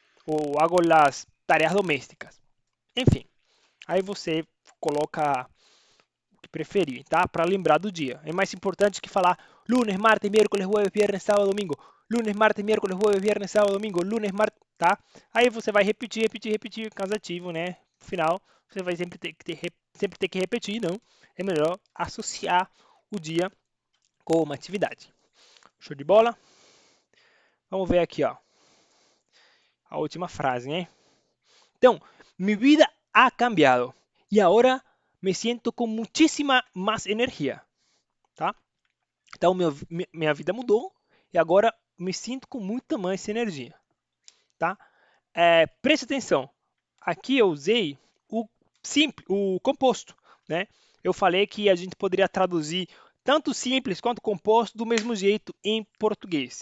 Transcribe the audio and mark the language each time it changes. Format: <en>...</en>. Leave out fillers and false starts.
<es>Ou hago las tareas domésticas.</es> <pt>Enfim, aí você coloca o que preferir, tá? Para lembrar do dia. É mais importante que falar</pt> <es>lunes, martes, miércoles, jueves, viernes, sábado, domingo. Lunes, martes, miércoles, jueves, viernes, sábado, domingo. Lunes, martes, tá?</es> <pt>Aí você vai repetir, cansativo, né? No final, você vai sempre ter que repetir, não? É melhor associar o dia com uma atividade. Show de bola? Vamos ver aqui, ó. A última frase, né?</pt> <es>Então, mi vida ha cambiado y ahora me siento con muchísima más energia, tá?</es> <pt>Então, minha vida mudou e agora me sinto com muita mais energia, tá? Preste atenção. Aqui eu usei o composto, né? Eu falei que a gente poderia traduzir tanto simples quanto composto do mesmo jeito em português.</pt>